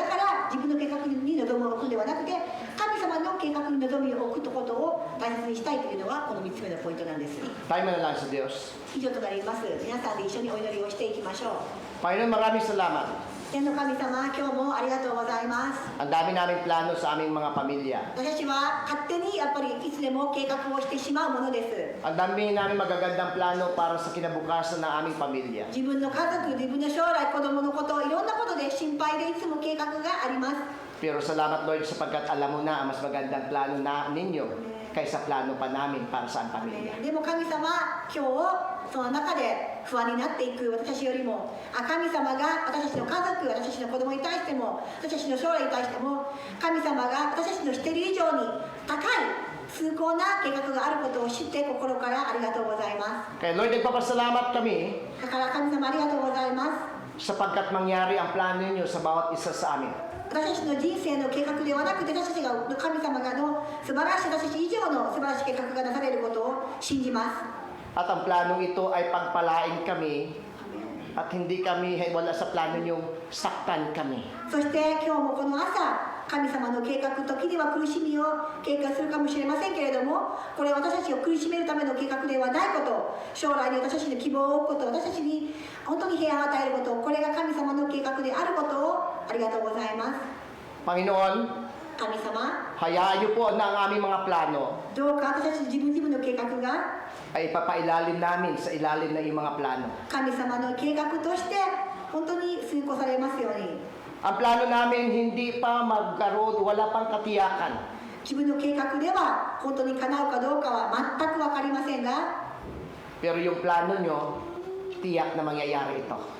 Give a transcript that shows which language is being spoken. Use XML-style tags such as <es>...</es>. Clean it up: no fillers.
<ja>だから自分の計画に望みを置くんではなくて、神様の計画に望みを置くことを大切にしたいというのがこの3つ目のポイントなんです。</ja> <tl>Tayo manalangin sa Diyos.</tl> <ja>以上となります。皆さんで一緒にお祈りをしていきましょう。</ja> <tl>Panginoon, maraming salamat.</tl> <ja>天の神様、今日もありがとうございます。</ja> <tl>Ang dami naming plano sa aming mga pamilya.</tl> <ja>私たちは勝手にやっぱりいつでも計画をしてしまうものです。</ja> <tl>Ang dami namin magagandang plano para sa kinabukasan ng aming pamilya.</tl> <ja>自分の家族、自分の将来、子供のこと、いろんなことで心配でいつも計画があります。</ja> <tl>Pero salamat Lord sapagkat alam mo na ang mas magandang plano na ninyo kaysa plano pa namin para sa ang pamilya.</tl> <ja>でも神様、今日その中で不安になっていく私たちよりも、神様が私たちの家族、私たちの子供に対しても、私たちの将来に対しても、神様が私たちのしている以上に高い崇高な計画があることを知って心からありがとうございます。</ja> <tl>Kaya Lord, nagpapasalamat kami</tl> <ja>だから神様ありがとうございます。</ja> <tl>sapagkat mangyari ang plano ninyo sa bawat isa sa amin.</tl> <ja>私たちの人生の計画ではなくて、私たちが神様がの素晴らしい、私たち以上の素晴らしい計画がなされることを信じます。</ja> <tl>At ang planong ito ay pagpalain kami at hindi kami wala sa plano nyong saktan kami.</tl> <ja>そして今日もこの朝、神様の計画、時には苦しみを経験するかもしれませんけれども、これは私たちを苦しめるための計画ではないこと、将来に私たちの希望を置くこと、私たちに本当に平安を与えること、これが神様の計画であることをありがとうございます。</ja> <tl>Panginoon,</tl> <ja>神様、</ja> <tl>hayaan niyo po na ang aming mga plano</tl> <ja>どうか私たち自分の計画が</ja> <tl>ay ipapailalim namin sa ilalim ng iyong mga plano.</tl> <ja>神様の計画として本当に遂行されますように。</ja> <tl>Ang plano namin hindi pa magkaroon, wala pang katiyakan.</tl> <ja>自分の計画では本当に叶うかどうかは全く分かりませんが、</ja> <tl>Pero yung plano nyo, tiyak na mangyayari ito.</tl>